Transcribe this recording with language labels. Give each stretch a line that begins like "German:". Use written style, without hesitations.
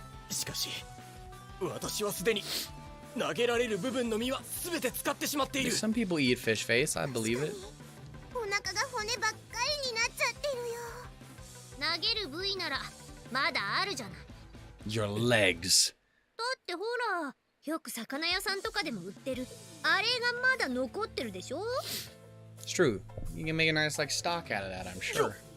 Japanese: しかし、私はすでに投げられる部分の身はすべて使ってしまっている。
English: Some people eat fish face. I believe it.
Japanese: お腹が骨ばっかりになっちゃってるよ。投げる部位ならまだあるじゃない。
English: Your legs.
Japanese: だってほら、よく魚屋さんとかでも売ってる。あれがまだ残ってるでしょ。
English: It's true. You can make a nice like stock out of that, I'm sure.